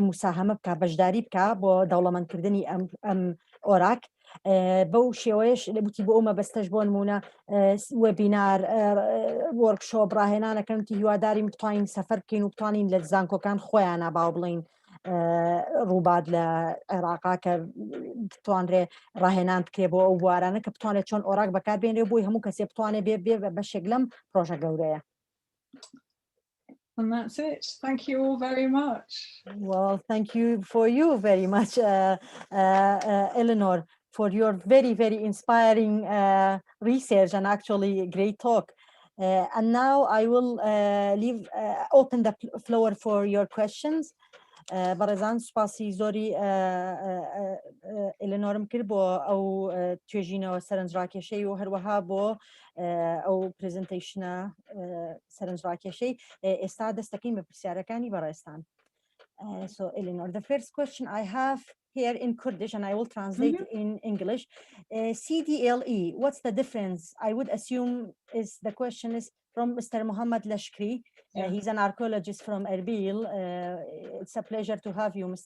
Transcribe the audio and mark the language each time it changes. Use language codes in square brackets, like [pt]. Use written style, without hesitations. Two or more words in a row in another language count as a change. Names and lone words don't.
[ckb] موساهەمە بکە بەشداری بکە بۆ دەوڵەمەندکردنی ئەم ئۆراک بەو شێوەیەش لەبوتی بۆ ئەو مەبەستەش بۆ نمونە وێبینار وەرکشۆپ ڕاهێنانەکەمتی هیواداریم بتوانین سەفەر بکەین و بتوانین لە زانکۆکان خۆیانە باو بڵین ڕووبات لە عێراقا کە بتوانرێ ڕاهێنان بکرێ بۆ ئەو بوارانە کە بتوانێت چۆن ئۆراک بەکاربێنرێ بۆی هەموو کەسێ بتوانێت بێ بەشێک لەم پرۆژە گەورەیە. [en] And that's it. Thank you all very much. Well, thank you for you very much, Eleanor, for your very, very inspiring research and actually great talk. And now I will open the floor for your questions. [ckb] بەڕێزان سوپاسی زۆری ئێلینۆرم کرد بۆ ئەو توێژینەوە سەرنجڕاکێشەی و هەروەها بۆ ئەو پرزنتیشنە سەرنجڕاکێشەی ئێستا دەستەکەین بە پرسیارەکانی بەڕێستان. [en] So Eleanor, the first question I have here in Kurdish, and I will translate in English. CDLE, what's the difference? I would assume the question is from Mr. Mohammed Lashkri. He's an archaeologist from Erbil. It's a pleasure to have you, Mr.